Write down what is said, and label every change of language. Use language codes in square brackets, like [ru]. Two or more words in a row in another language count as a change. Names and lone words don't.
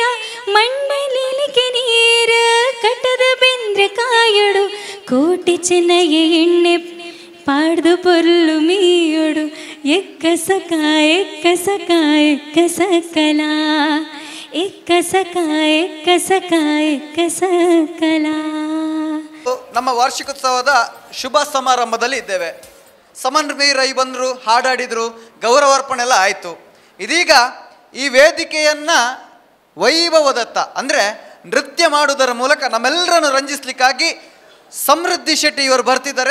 [tcy] ಮಂಡಲಿಲಿಗೆ ನೀರ ಕಟ್ಟದ ಬೆಂದ್ರೆ ಕಾಯೊಡು, ಕೋಟಿ ಚೆನ್ನಯ್ಯ ಎಣ್ಣೆ ಪಾಡ್ದು ಪೊರ್ಲು ಮೀಯೊಡು. ಎಕ್ಕಸಕ ಎಕ್ಕಸಕಲ. [kn] ನಮ್ಮ ವಾರ್ಷಿಕೋತ್ಸವದ ಶುಭ ಸಮಾರಂಭದಲ್ಲಿ ಇದ್ದೇವೆ. ಸಮನ್ವಯ ರೈ ಬಂದರು, ಹಾಡಾಡಿದರು, ಗೌರವಾರ್ಪಣೆ ಎಲ್ಲ ಆಯಿತು. ಇದೀಗ ಈ ವೇದಿಕೆಯನ್ನು ವೈಭವದತ್ತ ಅಂದರೆ ನೃತ್ಯ ಮಾಡುವುದರ ಮೂಲಕ ನಮ್ಮೆಲ್ಲರನ್ನು ರಂಜಿಸಲಿಕ್ಕಾಗಿ ಸಮೃದ್ಧಿ ಶೆಟ್ಟಿ ಇವರು ಬರ್ತಿದ್ದಾರೆ.